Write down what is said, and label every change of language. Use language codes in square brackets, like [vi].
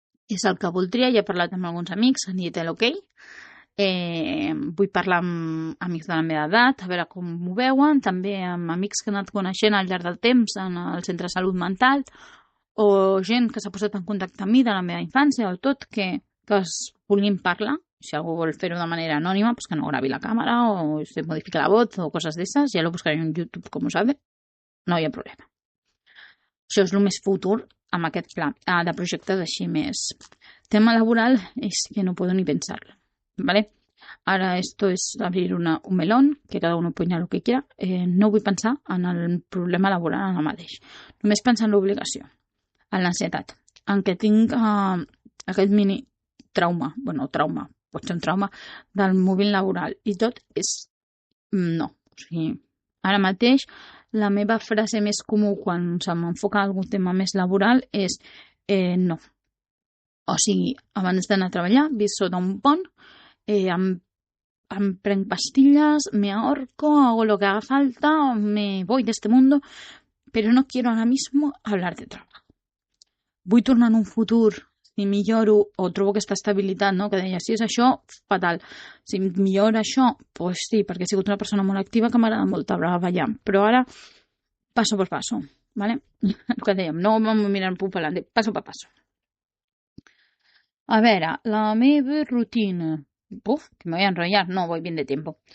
[ca] És el que voldria, ja he parlat amb alguns amics, han dit l'ok. Vull parlar amb amics de la meva edat, a veure com m'ho veuen, també amb amics que he anat coneixent al llarg del temps en el centre de salut mental, o gent que s'ha posat en contacte amb mi de la meva infància o tot, que es vulguin parlar. Si algú vol fer-ho de manera anònima, pues que no gravi la càmera o [es] se modifique la voz [ca] o coses d'esas, ja lo buscaré en YouTube, com ho sabe, no hi ha problema. Això és el més futur amb aquest pla de projectes així més. [es] Tema laboral és que no puedo ni pensarlo. ¿Vale? Ahora esto es abrir un melón, que cada uno opina lo que quiera. [ca] No vull pensar en el problema laboral ara mateix. Només pensar en l'obligació, en l'ansietat, en què tinc aquest mini trauma, pot ser un trauma del mòbil laboral i tot és no. O sigui, ara mateix la meva frase més comú quan se m'enfoca algun tema més laboral és No. O sigui, abans d'anar a treballar, visc sota un pont, em prenc pastillas, [es] me ahorco, hago lo que haga falta, me voy de este mundo, pero no quiero ahora mismo hablar de trabajo. [ca] Vull tornar en un futur, si milloro o trobo aquesta estabilitat, no? Que deia, si és això, fatal. Si millora això, pues sí, perquè he sigut una persona molt activa que m'agrada molt treballar, però ara [es] paso por paso, [ca] ¿vale? El que dèiem, no vam mirar punt per l'endemà, paso per paso. A veure, la meva rutina... [es] Uf, que me voy a enrollar, no voy bien de tiempo.